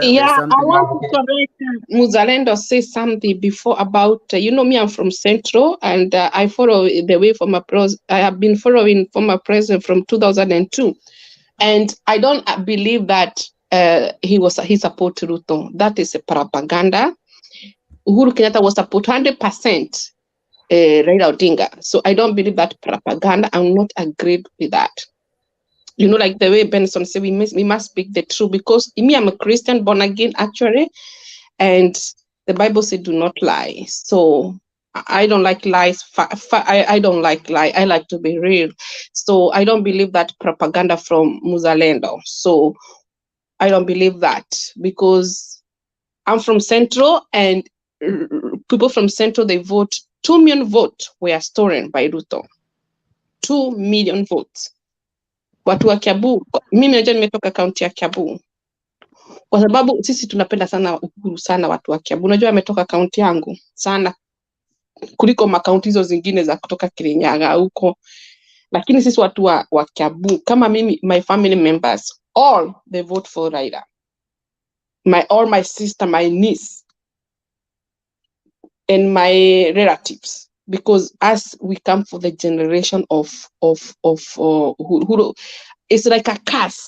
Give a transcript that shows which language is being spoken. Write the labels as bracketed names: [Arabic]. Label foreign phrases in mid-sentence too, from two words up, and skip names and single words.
[English] I want to correct Muzalendo say something before about, you know me, I'm from Central, and I follow the way former president. I have been following former president from 2002. And I don't believe that he support Ruto. That is a propaganda. Uhuru Kenyatta was support 100% Raila Odinga. So I don't believe that propaganda. I'm not agreed with that. You know, like the way Benson said, we must speak the truth, because me, I'm a Christian, born again, actually, and the Bible said, do not lie. So I don't like lies. I don't like lie. I like to be real. So I don't believe that propaganda from Muzalendo. So I don't believe that, because I'm from Central, and people from Central, they vote. 2 million votes were stolen by Ruto. 2 million votes. [Swahili] Watu wa Kiambu, mimi najua nimetoka kaunti ya Kiambu, kwa sababu sisi tunapenda sana Uhuru sana, watu wa Kiambu. Unajua ametoka kaunti yangu sana kuliko makaunti hizo zingine za kutoka Kirinyaga huko, lakini sisi watu wa Kiambu, kama mimi, [English] my family members all they vote for Raila. My sister, my niece, and my relatives, because as we come for the generation of who it's like a curse.